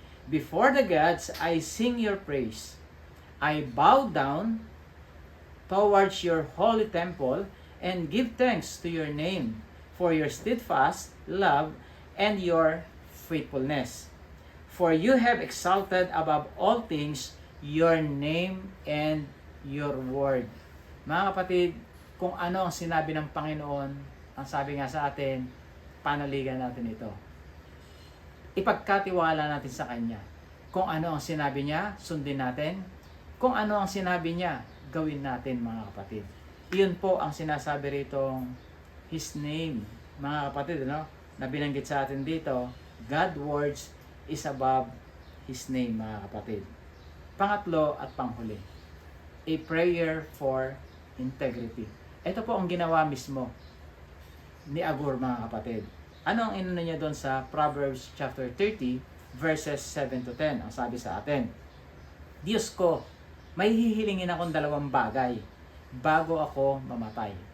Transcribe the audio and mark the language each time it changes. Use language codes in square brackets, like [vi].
[en] Before the gods, I sing your praise. I bow down towards your holy temple and give thanks to your name for your steadfast love and your faithfulness. For you have exalted above all things your name and your word. [tl] Mga kapatid, kung ano ang sinabi ng Panginoon, ang sabi nga sa atin, panaligan natin ito. Ipagkatiwala natin sa Kanya. Kung ano ang sinabi niya, sundin natin. Kung ano ang sinabi niya, gawin natin, mga kapatid. Iyon po ang sinasabi rito, His name, mga kapatid, no? Na binanggit sa atin dito, [en] God's words is above His name, [tl] mga kapatid. Pangatlo at panghuli, [en] a prayer for integrity. [tl] Ito po ang ginawa mismo ni Agur, mga kapatid. Ano ang inuna niya doon sa Proverbs chapter 30 verses 7 to 10? Ang sabi sa atin, Diyos ko, may hihilingin akong dalawang bagay bago ako mamatay.